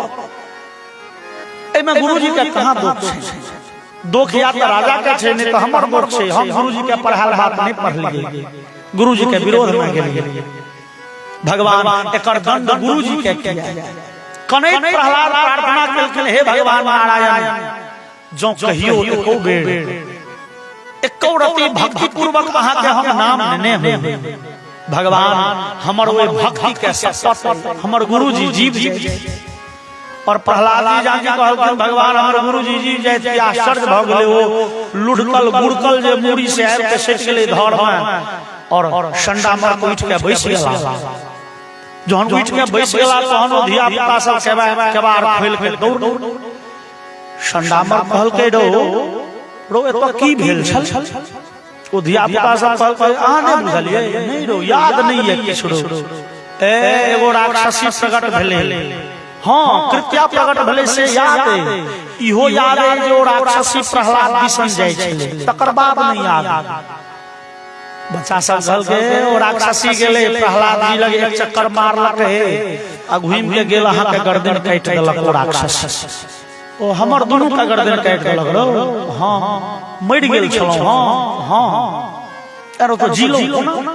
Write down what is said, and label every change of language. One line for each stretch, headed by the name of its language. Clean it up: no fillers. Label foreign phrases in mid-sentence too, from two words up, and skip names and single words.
Maithili: एमे गुरुजी के कहां दोष छै दोष या त राजा के छै नहीं तो हमर दोष छै हम गुरुजी के पढ़ाल बात नहीं पढ़लिए गुरुजी के विरोध में गेलिए भगवान एकर दंड गुरुजी के किया कने प्रहलाद प्रार्थना केलखिन हे भगवान नारायण जो कहियो एको बेर एको रति भक्ति पूर्वक अहाँ के हम नाम लेने हो भगवान हमर ओइ भक्ति के सत्य हमर गुरुजी जीव और प्रहलाद जी जाके कहलखिन भगवान हमर गुरुजी जीव जाय आश्चर्य भ गेलै ओ लुढ़कल गुड़कल जे मूड़ी से आबि के सटि गेलै धर में और संडा मार के उठ के बैस गेला जहन उठ के बैस गेला तहन ओ धिया पुता सब केबार खोल के दौड़ संडा मार कहलकै रो एतो की भेल छल ओ धिया पुता सब कहलकै अहाँ नहीं बुझलिए नहीं रो याद नहीं है किछ रो एगो राक्षसी प्रकट भेलै हां कृत्या प्रकट भेलै से याद है इहो याद है जो राक्षसी प्रहलाद बिसन जाय छलै तकर बाद नहीं याद बच्चा सब कहलकै ओ राक्षसी गेलै प्रहलाद जी लगे एक चक्कर मारलकै आ घुम के गेल अहाँ के गर्दन काट देलक ओ राक्षस ओ हमर दुनू का गर्दन काट देलक रो हां मरि गेल छलौ हां अरे तो जीलो कोना